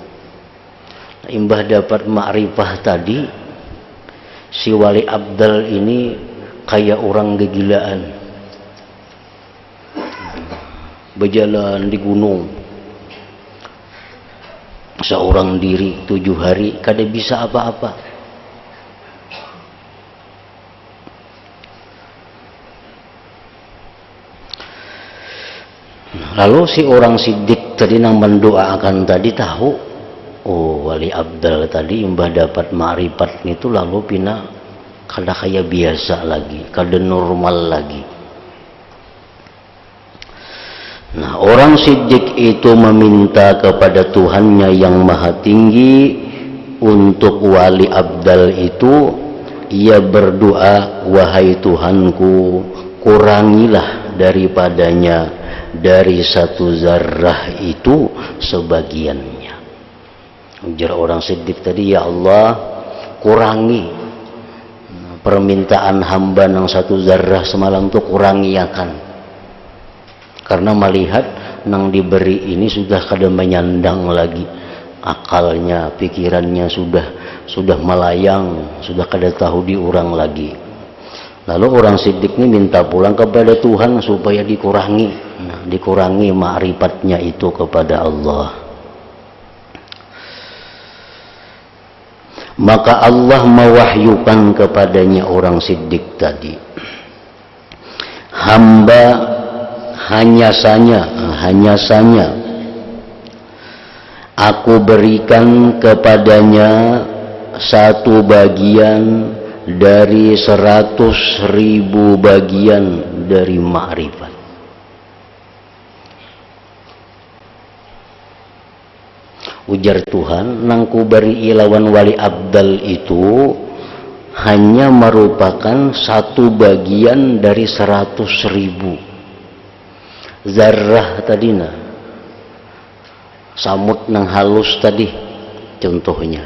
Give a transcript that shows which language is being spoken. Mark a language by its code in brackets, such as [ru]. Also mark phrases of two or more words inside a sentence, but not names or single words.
[bjn] Imbah dapat ma'rifah tadi, si Wali Abdal ini kayak orang kegilaan, berjalan di gunung seorang diri 7 hari kada bisa apa-apa. [id] Lalu si orang siddiq tadi yang mendoakan tadi tahu, [bjn] oh Wali Abdal tadi mbah dapat ma'rifat itu, lalu pina kada kayak biasa lagi, kada normal lagi. [id] Nah, orang siddiq itu meminta kepada Tuhannya yang maha tinggi untuk Wali Abdal itu. Ia berdoa, wahai Tuhanku, kurangilah daripadanya dari 1 zarrah itu sebagiannya. [bjn] Ujar orang siddiq tadi, ya Allah, kurangi permintaan hamba yang 1 zarrah semalam tuh, kurangi akan. Karena melihat nang diberi ini sudah kada menyandang lagi akalnya, pikirannya sudah melayang, sudah kada tahu diurang lagi. Lalu orang siddiq ini minta pulang kepada Tuhan supaya dikurangi, dikurangi ma'rifatnya itu kepada Allah. [id] Maka Allah mewahyukan kepadanya orang siddiq tadi, hamba hanya saja aku berikan kepadanya 1 bagian dari 100.000 bagian dari ma'rifat. [bjn] Ujar Tuhan, nang ku beri ilawan Wali Abdal itu hanya merupakan 1 bagian dari 100.000 zarrah tadina, samut nang halus tadi contohnya.